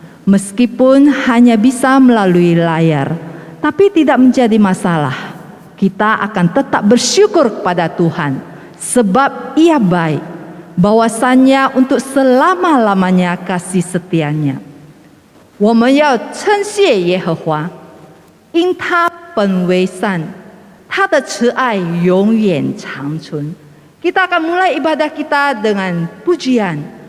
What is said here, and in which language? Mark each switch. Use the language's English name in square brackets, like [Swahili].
[Indonesian] Meskipun hanya bisa melalui layar, tapi tidak menjadi masalah. Kita akan tetap bersyukur kepada Tuhan, sebab Ia baik, bahwasannya untuk selama-lamanya kasih setianya. [Chinese] 我们要称谢耶和华，因他本为善，他的慈爱永远长存。 [Indonesian] Kita akan mulai ibadah kita dengan pujian.